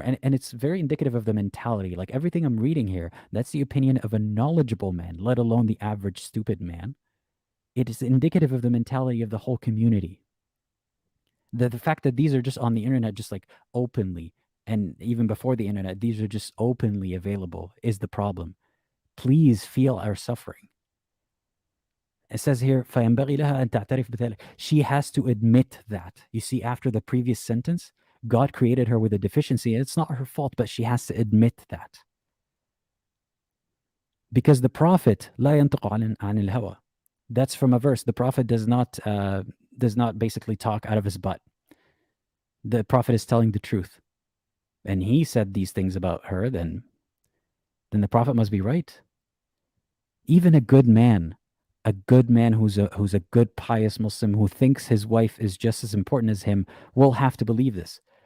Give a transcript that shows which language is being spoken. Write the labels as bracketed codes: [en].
[en] And it's very indicative of the mentality. Like everything I'm reading here, that's the opinion of a knowledgeable man, let alone the average stupid man. It is indicative of the mentality of the whole community. The fact that these are just on the internet, just like openly, and even before the internet, these are just openly available, is the problem. Please feel our suffering. It says here, [ar] فَيَنْبَغِي لَهَا أَن تَعْتَرِفْ بِذَلِكَ. [en] She has to admit that. You see, after the previous sentence, God created her with a deficiency. It's not her fault, but she has to admit that. Because the Prophet, [ar] لَا يَنْطِقُ عَنِ الْهَوَى. [en] That's from a verse. The Prophet does not basically talk out of his butt. The Prophet is telling the truth. And he said these things about her, then the Prophet must be right. Even a good man who's a good pious Muslim who thinks his wife is just as important as him will have to believe this.